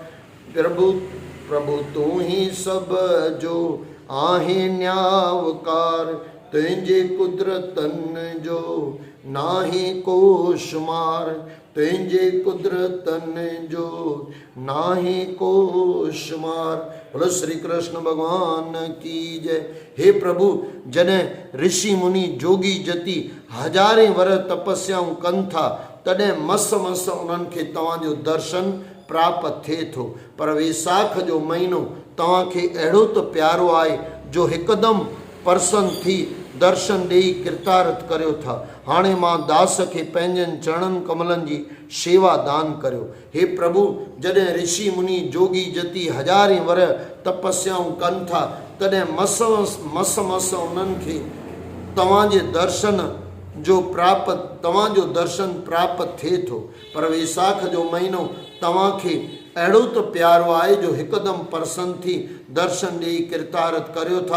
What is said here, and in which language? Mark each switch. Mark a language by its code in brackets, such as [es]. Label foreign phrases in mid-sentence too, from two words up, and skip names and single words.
[sd] प्रभु तूं ही सब जो आहे न्यावकार, तुंहिंजे कुदरतन जो नाहे को शुमार। तुंहिंजे कुदरतन जो नाहे को शुमार। [hi] बोलो श्री कृष्ण भगवान की जय। [sd] हे प्रभु, जॾहिं ऋषि मुनि जोगी जति हज़ारे वर तपस्याऊं कनि था, तॾहिं मस उन्हनि खे तव्हांजो दर्शन प्राप्त थिए थो। पर वैसाख जो महीनो तव्हांखे अहिड़ो त प्यारो आहे, जो हिकदमि प्रसन्न थी दर्शन ॾेई कृतार्थ करियो था। हाणे मां दास खे पंहिंजनि चरणनि कमलनि जी शेवा दान करियो। हे प्रभु, जॾहिं ऋषि मुनि जोगी जति हज़ारे वर तपस्याऊं कनि था, तॾहिं मस उन्हनि खे तव्हांजे तव्हांजो दर्शन प्राप्त थिए थो। पर वैसाख जो महीनो तव्हांखे अहिड़ो त प्यारो आहे, जो हिकदमि प्रसन्न थी दर्शन ॾेई कृतार्थ करियो था।